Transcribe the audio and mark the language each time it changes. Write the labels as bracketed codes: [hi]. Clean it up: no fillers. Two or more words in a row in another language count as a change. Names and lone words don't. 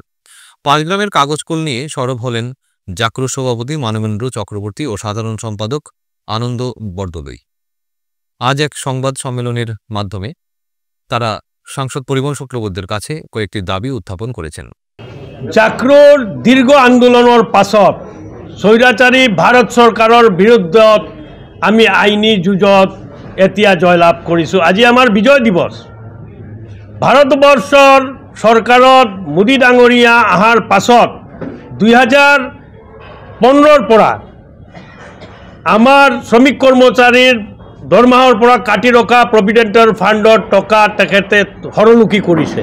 [bn] পাঁচগ্রামের কাগজকল নিয়ে সরব হলেন জাকরু সভাপতি মানবেন্দ্র চক্রবর্তী ও সাধারণ সম্পাদক আনন্দ বরদলৈ। আজ এক সংবাদ সম্মেলনের মাধ্যমে তারা সাংসদ পরিমল শুক্লবৈদ্যের কাছে কয়েকটি দাবি উত্থাপন করেছেন। [as] জাকরুর দীর্ঘ আন্দোলনের পাছত স্বৈরাচাৰী ভাৰত চৰকাৰৰ বিৰুদ্ধত আমি আইনী যুঁজত এতিয়া জয়লাভ কৰিছোঁ। আজি আমাৰ বিজয় দিৱস। ভাৰতবৰ্ষৰ চৰকাৰত মোদী ডাঙৰীয়া অহাৰ পাছত 2015ৰ পৰা আমাৰ শ্ৰমিক কৰ্মচাৰীৰ দৰমহাৰ পৰা কাটি ৰখা প্ৰভিডেণ্টৰ ফাণ্ডৰ টকা তেখেতে সৰলুকি কৰিছে।